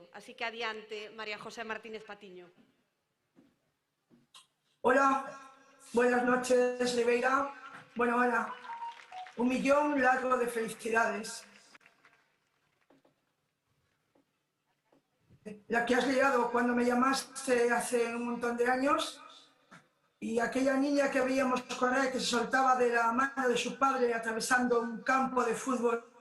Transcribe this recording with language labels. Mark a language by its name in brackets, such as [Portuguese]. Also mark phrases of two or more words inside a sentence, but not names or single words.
[Galician] Así que adiante, María José Martínez Patiño. [Spanish] Hola, buenas noches, Ribeira. Bueno, Ana, 1 millón largo de felicidades. la que has liado cuando me llamaste hace un montón de años, y aquella niña que veíamos correr, que se soltaba de la mano de su padre atravesando un campo de fútbol.